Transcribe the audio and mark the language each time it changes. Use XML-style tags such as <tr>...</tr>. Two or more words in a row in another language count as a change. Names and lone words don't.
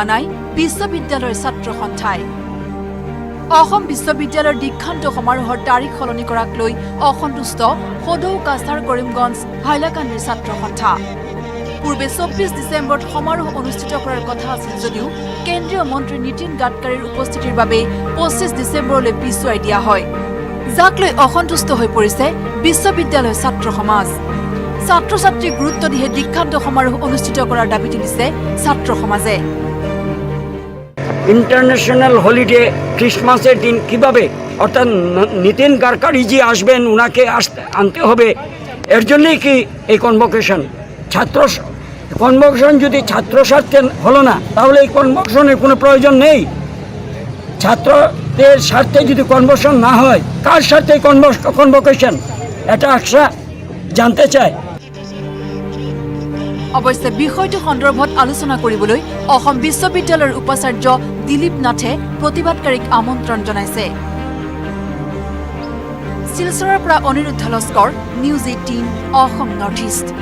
<as>নাই বিশ্ববিদ্যালয়ৰ ছাত্ৰ সন্থাই অসম বিশ্ববিদ্যালয়ৰ দীক্ষান্ত সমাৰোহৰ তাৰিখ সলনি কৰাক লৈ অসন্তুষ্ট সদৌ কাছাৰ কৰিমগঞ্জ হাইলাকান্দিৰ ছাত্ৰ সন্থা পূৰ্বে 24 ডিচেম্বৰত সমাৰোহ অনুষ্ঠিত কৰাৰ কথা আছিল যদিও কেন্দ্ৰীয় মন্ত্ৰী নীতিন গাডকাৰীৰ উপস্থিতিৰ বাবে 25 ডিচেম্বৰলৈ পিছুৱাই দিয়া হয় যাক লৈ অসন্তুষ্ট হৈ পৰিছে বিশ্ববিদ্যালয়ৰ ছাত্ৰ সমাজ ছাত্ৰ ছাত্ৰীক গুৰুত্ব দিয়ে দীক্ষান্ত সমাৰোহ অনুষ্ঠিত কৰাৰ দাবী তুলিছে ছাত্ৰ সমাজে</as> <en>international holiday</en> <bn>ক্রিসমাসের দিন কিভাবে অর্থাৎ নীতিন গাডকারি জি আসবেন উনাকে আনতে হবে এর জন্যই কি এই কনভোকেশন ছাত্র কনভোকেশন যদি ছাত্র স্বার্থে হলো না তাহলে এই কনভোকেশনের কোনো প্রয়োজন নেই ছাত্রদের স্বার্থে যদি কনভোকেশন না হয় কার স্বার্থে কনভোকেশন এটা আশা জানতে চায়</bn> <as>অৱশ্যে বিষয়টো সন্দৰ্ভত আলোচনা কৰিবলৈ অসম বিশ্ববিদ্যালয়ৰ উপাচাৰ্য দিলীপ নাথে প্ৰতিবাদকাৰীক আমন্ত্ৰণ জনাইছে শিলচৰৰ পৰা অনিৰুদ্ধ লস্কৰ নিউজ 18 অসম নৰ্থ ইষ্ট</as>